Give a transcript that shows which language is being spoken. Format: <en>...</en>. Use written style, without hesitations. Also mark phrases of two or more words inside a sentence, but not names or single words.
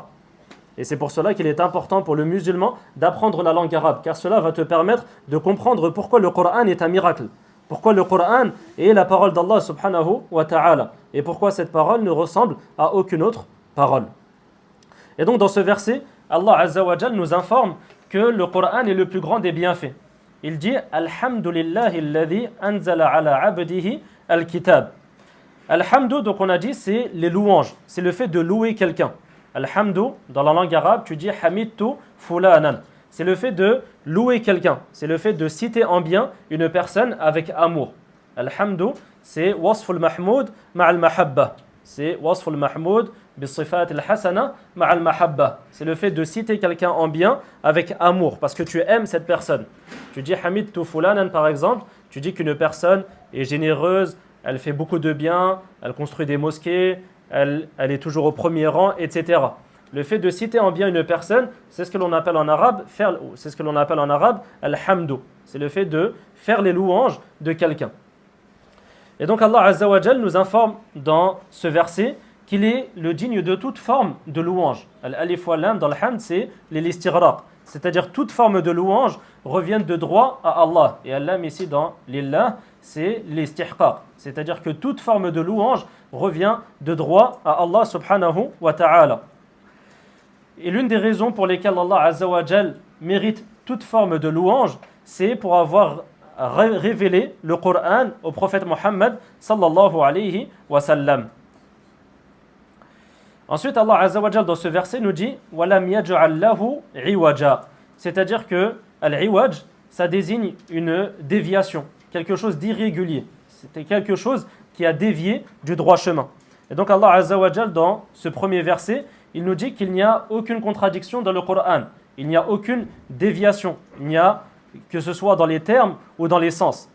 <fr>Et c'est pour cela qu'il est important pour le musulman d'apprendre la langue arabe, car cela va te permettre de comprendre pourquoi le Coran est un miracle, pourquoi le Coran est la parole d'Allah</fr> <ar>سبحانه وتعالى,</ar> <fr>et pourquoi cette parole ne ressemble à aucune autre parole. Et donc dans ce verset, Allah</fr> <ar>عز وجل</ar> <fr>nous informe que le Coran est le plus grand des bienfaits. Il dit «</fr> <ar>الحمد لله الذي أنزل على عبده الكتاب ».</ar> <fr>Alhamdu, donc on a dit, c'est les louanges, c'est le fait de louer quelqu'un. Alhamdu, dans la langue arabe, tu dis</fr> <ar>حمدت فلانا.</ar> <fr>C'est le fait de louer quelqu'un, c'est le fait de citer en bien une personne avec amour. Alhamdu, c'est</fr> <ar>وصف المحمود مع المحبة.</ar> <fr>C'est</fr> <ar>وصف المحمود بالصفات الحسنة مع المحبة.</ar> <fr>C'est le fait de citer quelqu'un en bien avec amour, parce que tu aimes cette personne. Tu dis</fr> <ar>حمدت فلانا</ar> <fr>par exemple, tu dis qu'une personne est généreuse, elle fait beaucoup de bien, elle construit des mosquées, elle est toujours au premier rang, etc. Le fait de citer en bien une personne, c'est ce que l'on appelle en arabe al-hamdu. C'est le fait de faire les louanges de quelqu'un. Et donc Allah</fr> <ar>عز وجل</ar> <fr>nous informe dans ce verset qu'il est le digne de toute forme de louange.</fr> <ar>الألف واللام</ar> <fr>dans le hamd, c'est l'istighraq. C'est-à-dire toute forme de louange revient de droit à Allah. Et Allah ici dans lillah, c'est l'istihqaq. C'est-à-dire que toute forme de louange revient de droit à Allah</fr> <ar>سبحانه وتعالى.</ar> <fr>Et l'une des raisons pour lesquelles Allah</fr> <ar>عز وجل</ar> <fr>mérite toute forme de louange, c'est pour avoir révélé le Coran au prophète Mohammed</fr> <ar>صلى الله عليه وسلم.</ar> <fr>Ensuite, Allah</fr> <ar>عز وجل</ar> <fr>dans ce verset nous dit «</fr> <ar>ولم يجعل له عوجا</ar> <fr>» c'est-à-dire que al-iwaj, ça désigne une déviation, quelque chose d'irrégulier. C'était quelque chose qui a dévié du droit chemin. Et donc Allah</fr> <ar>عز وجل</ar> <fr>dans ce premier verset, il nous dit qu'il n'y a aucune contradiction dans le Coran. Il n'y a aucune déviation. Il n'y a, que ce soit dans les termes ou dans les sens.</fr>